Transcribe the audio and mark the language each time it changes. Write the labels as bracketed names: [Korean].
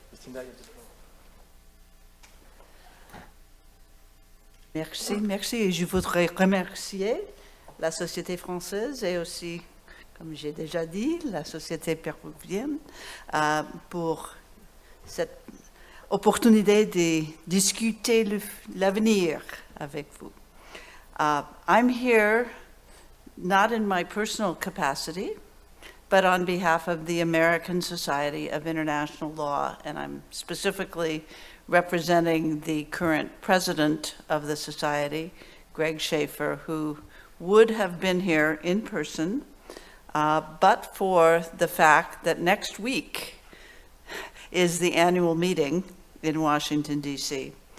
[English] Lucinda, you have the floor. [French] Merci. Et je voudrais remercier la société française et aussi, comme j'ai déjà dit, la société péruvienne pour cette opportunité de discuter l'avenir avec vous. [English] I'm here not in my personal capacity, but on behalf of the American Society of International Law, and I'm specifically representing the current president of the society, Greg Schaefer, who would have been here in person, but for the fact that next week is the annual meeting in Washington, D.C.